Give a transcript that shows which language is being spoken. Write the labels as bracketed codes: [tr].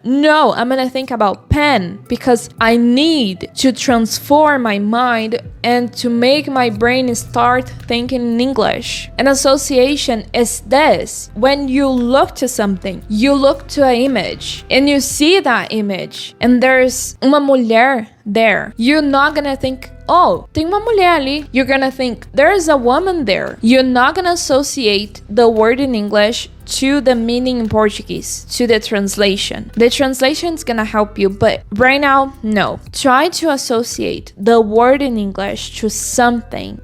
[en] No, I'm gonna think about pen, because I need to transform my mind and to make my brain start thinking in English. An association is this. When you look to something, you look to an image and you see that image and there's [pt] uma mulher [en] there. You're not gonna think, oh, [pt] tem uma mulher ali. [en] You're gonna think, there's a woman there. You're not gonna associate the word in English to the meaning in Portuguese, to the translation. The translation is gonna help you, but right now, no. Try to associate the word in English to something.